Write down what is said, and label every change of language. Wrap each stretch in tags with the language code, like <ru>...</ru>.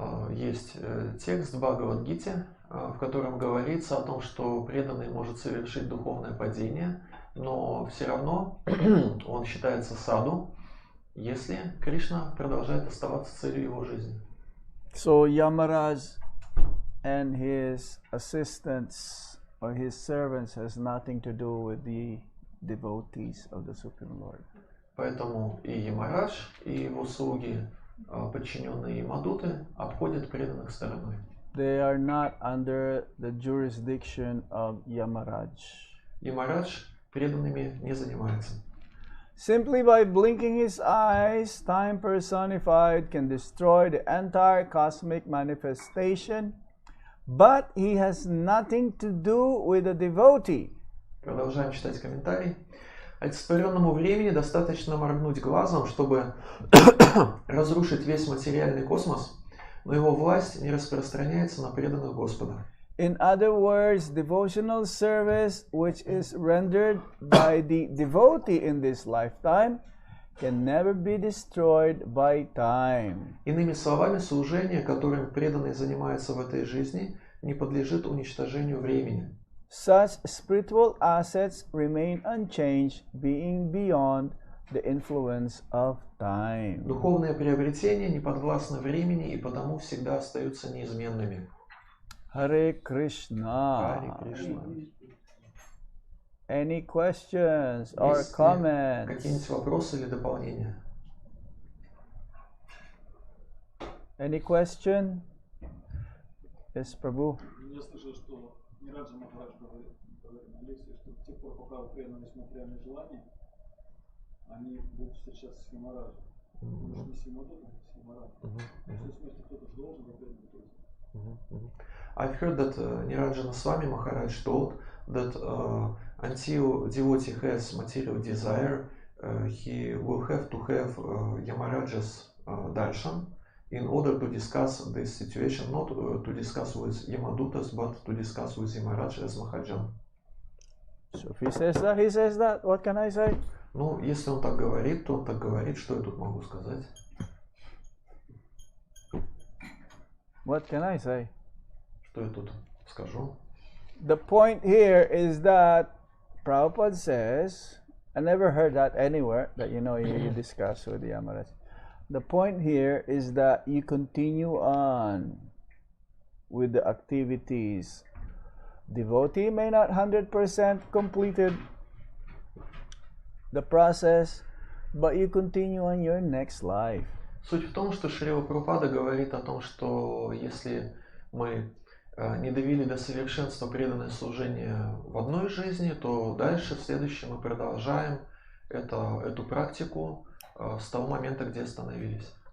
<ru>Есть текст в Бхагавад-гите, в котором говорится о том, что преданный может совершить духовное падение, но все равно он считается саду, если Кришна продолжает оставаться целью его жизни.</ru> <en>So Yamaraj and his assistants or his servants has nothing to do with the devotees of the Supreme Lord.</en> <ru>Поэтому и Ямарадж, и его слуги, подчиненные Ямадуты, обходят преданных стороной.</ru> <en>They are not under the jurisdiction of Yamaraj.</en> <ru>Ямарадж преданными не занимается.</ru> <en>Simply by blinking his eyes, time personified can destroy the entire cosmic manifestation, but he has nothing to do with the devotee.</en> <ru>Продолжаем читать комментарий. Олицетворенному времени достаточно моргнуть глазом, чтобы разрушить весь материальный космос, но его власть не распространяется на преданных Господа.</ru> <en>In other words, devotional service which is rendered by the devotee in this lifetime can never be destroyed by time.</en> <ru>Иными словами, служение, которым преданный занимается в этой жизни, не подлежит уничтожению времени.</ru> <en>Such spiritual assets remain unchanged, being beyond the influence of time.</en> <ru>Духовные приобретения не подвластны времени и потому всегда остаются неизменными.</ru> <en>Hare Krishna. Hare Krishna. Any questions or</en> <ru>Есть ли</ru> <en>comments?</en> <ru>какие-нибудь вопросы или дополнения?</ru> <en>Any question? Yes, Prabhu.</en> <ru>Я слышал, что Нираджа Махарадж говорит на лекции, что до тех пор, пока вы преданность материальным желаниям, они будут встречаться с Ямараджем. Может, не с Ямадутом, а с Ямараджем. В смысле, кто-то же должен быть преданным.</ru> <en>I've heard that Nirajana Swami Maharaj told that until devotee has material desire, he will have to have Yamaraja's darshan in order to discuss this situation, not to discuss with Yamadutas, but to discuss with Yamaraj as Mahajan. So if he says that, what can I say?</en> <ru>Ну, если он так говорит, то он так говорит, что я тут могу сказать?</ru> <en>What can I say?</en> <ru>Что я тут скажу?</ru> <en>The point here is that Prabhupada says, I never heard that anywhere, that you discuss with the Yamaraj. The point here is that you continue on with the activities. Devotee may not 100% completed the process, but you continue on your next life.</en> <ru>Суть в том, что Шрила Прабхупада говорит о том, что если мы не довели до совершенства преданное служение в одной жизни, то дальше в следующем мы продолжаем эту практику с того момента, где остановились.</ru>